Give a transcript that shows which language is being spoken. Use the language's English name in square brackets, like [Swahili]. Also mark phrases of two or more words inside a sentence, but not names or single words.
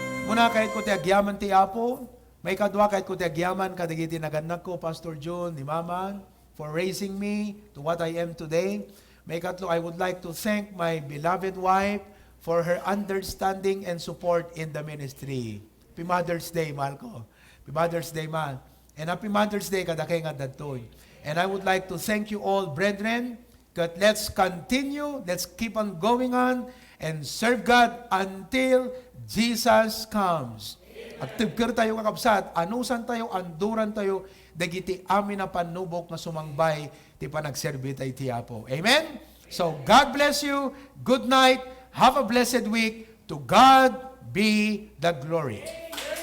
[Iloko] Una kahit ko ti agyaman ti Apo, may kadwa kahit ko ti agyaman kadagiti naganak ko, Pastor June, ni Mama, [English] for raising me to what I am today. [Iloko] May katlo, [English] I would like to thank my beloved wife for her understanding and support in the ministry. Happy Mother's Day, [Filipino] mahal ko. [English] Happy Mother's Day, mahal. And Happy Mother's Day, [Iloko] kadakay nga datoy. [English] And I would like to thank you all, brethren, that let's continue, let's keep on going on, and serve God until Jesus comes. [Iloko] Aktivkir tayo kakabsat, anusan tayo, anduran tayo, dagiti amin na panubok na sumangbay, ti panagserbi tayo ti Apo. [English] Amen? So, God bless you. Good night. Have a blessed week. To God be the glory.